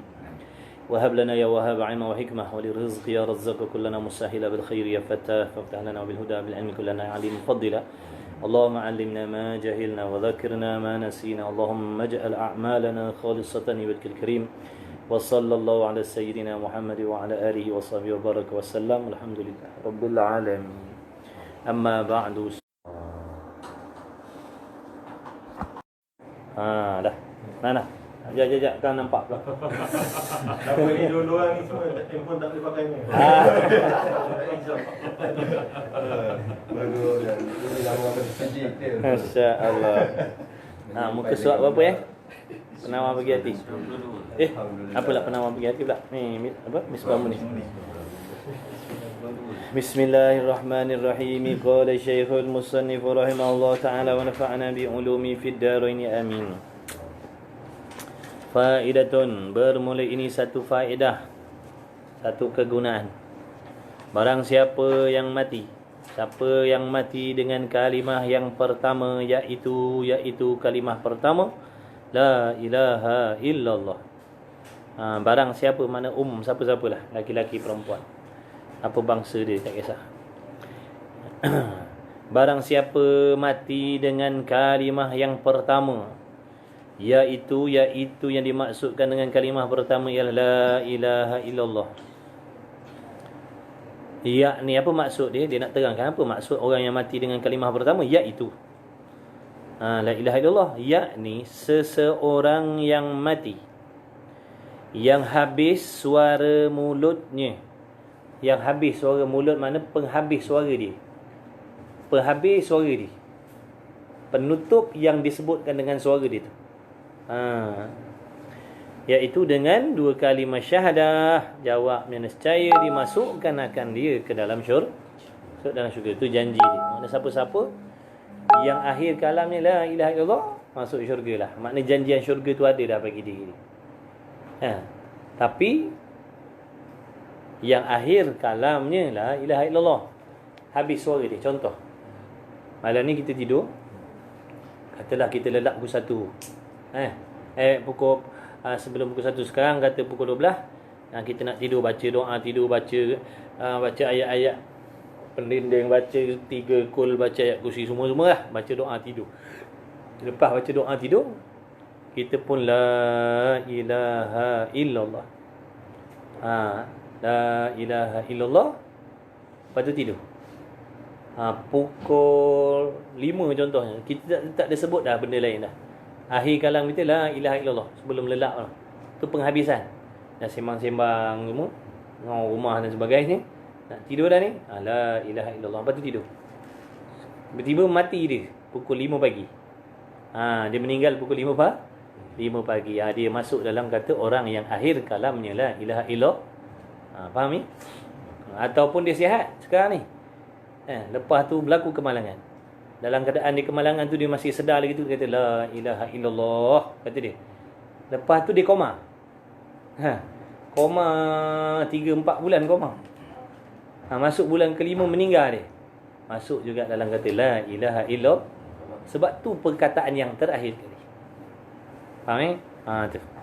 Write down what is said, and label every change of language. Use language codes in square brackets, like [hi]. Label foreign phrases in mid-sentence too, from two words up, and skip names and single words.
[ar] وهب لنا يا وهاب علم وحكمة وللرزق يا رزاق كلنا مسهلا بالخير يا فتاح فافتح لنا بالهدى بالعلم كلنا عليم مفضلا. اللهم علمنا ما جهلنا وذكرنا ما نسينا. اللهم اجعل أعمالنا خالصة لوجهك الكريم. وصلى الله على سيدنا محمد وعلى آله وصحبه وبارك وسلم. الحمد لله رب العالمين. أما بعد. [ms] Dah. Mana? Jap, kan nampak pula. Siapa ni dua-dua ni semua handphone tak boleh pakai ni. Bagus dan ini nama digital. Masya-Allah. Muka surat berapa ya? Penawar bagi hati. Apalah penawar bagi hati pula? Ni apa? Misbah ni. Bismillahirrahmanirrahim. [ar] قال الشيخ المصنف رحمه الله تعالى ونفعنا بعلومه في الدارين آمين. [ms] Faidatun, bermula ini satu faedah, satu kegunaan. Barang siapa yang mati dengan kalimah yang pertama, iaitu kalimah pertama [ar] لا إله إلا الله. [ms] Barang siapa, mana siapa-siapalah, laki-laki perempuan, apa bangsa dia tak kisah. Barang siapa mati dengan kalimah yang pertama, Yaitu yang dimaksudkan dengan kalimah pertama ialah [ar] لا إله إلا الله. [ms] Ni apa maksud dia? Dia nak terangkan apa maksud orang yang mati dengan kalimah pertama, iaitu [ar] لا إله إلا الله, [ms] yakni seseorang yang mati yang habis suara mulutnya. Yang habis suara mulut mana? Penghabis suara dia. Penghabis suara dia. Penutup yang disebutkan dengan suara dia tu. Iaitu dengan dua kalimah syahadah, jawabnya nescaya dimasukkan akan dia ke dalam syurga. Dalam syurga itu janji dia. Maknanya siapa-siapa yang akhir kalamnya [ar] لا إله إلا الله [ms] masuk syurga lah. Maknanya janjian syurga tu ada dah bagi diri. Tapi yang akhir kalamnya [ar] لا إله إلا الله, [ms] habis suara dia. Contoh, malam ni kita tidur, katalah kita lelap pukul 1. Pukul sebelum pukul 1 sekarang, kata pukul 12, kita nak tidur, baca doa tidur, baca ayat-ayat pendinding, baca 3 kul, baca ayat kursi, semua lah, baca doa tidur. Lepas baca doa tidur, kita pun [ar] لا إله إلا الله. لا إله إلا الله, [ms] lepas tu tidur. Pukul 5 contohnya, kita tak ada sebut dah benda lain dah. Akhir kalam kita [ar] لا إله إلا الله, [ms] sebelum lelap lah. Tu penghabisan. Dah sembang-sembang semua, ngau rumah dan sebagainya. Nak tidur dah ni, [ar] لا إله إلا الله, [ms] lepas tu tidur. Tiba-tiba mati dia pukul 5 pagi. Dia meninggal pukul 5 pagi. Dia masuk dalam kata orang yang akhir kalamnya [ar] لا إله إلا الله. [ms] Faham ni? Ataupun dia sihat sekarang ni, lepas tu berlaku kemalangan. Dalam keadaan di kemalangan tu dia masih sedar lagi tu, dia kata [ar] لا إله إلا الله, [ms] kata dia. Lepas tu dia koma. Koma 3-4 bulan koma. Masuk bulan kelima meninggal dia. Masuk juga dalam kata [ar] لا إله إلا الله. [ms] Sebab tu perkataan yang terakhir kali. Faham tu.